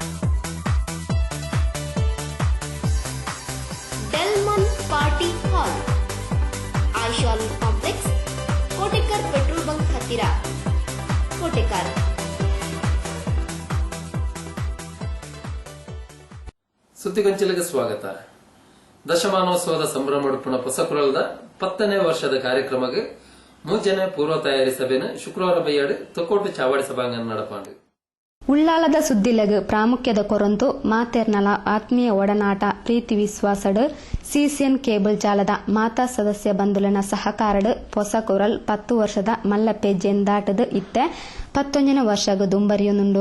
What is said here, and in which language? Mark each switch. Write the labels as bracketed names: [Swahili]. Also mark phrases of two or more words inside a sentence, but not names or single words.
[Kannada] ಡೆಲ್ಮನ್ ಪಾರ್ಟಿ ಹಾಲ್, ಆಶಾಲ್ ಕಾಂಪ್ಲೆಕ್ಸ್, ಕೋಟೆಕರ್ ಪೆಟ್ರೋಲ್ ಬಂಕ್ ಹತ್ತಿರ, ಕೋಟೆಕರ್. ಸುದ್ದಿಗೊಂಚಲಿಗೆ ಸ್ವಾಗತ. [Tulu] ದಶಮಾನೋತ್ಸವದ ಸಂಭ್ರಮಡುಪುಣ ಪೊಸಕುರಲ್ದ 10ನೇ ವರ್ಷದ ಕಾರ್ಯಕ್ರಮಕ್ಕೆ ಮುಂಚೆನೆ ಪೂರ್ವ ತಯಾರಿ ಸಭೆನ ಶುಕ್ರವಾರ ಬೈಯಾಡು ತೊಕ್ಕೋಟು ಚಾವಡಿ ಸಭಾಂಗಣ ನಡಪಾಂಡು. ಉಳ್ಳಾಲದ ಸುದ್ದಿಲೆಗ್ ಪ್ರಾಮುಖ್ಯದ ಕೊರಂತು ಮಾತೆರ್ನಲ ಆತ್ಮೀಯ ಒಡನಾಟ ಪ್ರೀತಿ ವಿಶ್ವಾಸಡ್ ಸಿಸಿಎನ್ ಕೇಬಲ್ ಜಾಲದ ಮಾತಾ ಸದಸ್ಯ ಬಂಧುಲನ ಸಹಕಾರಡ್ ಪೊಸಕುರಲ್ 10 ವರ್ಷದ ಮಲ್ಲಪೆಜ್ಜೆನ್ ದಾಟದ್ ಇತ್ತೆ 11ನೇ ವರ್ಷಗ ದುಂಬರಿಯೊಂದುಂಡು.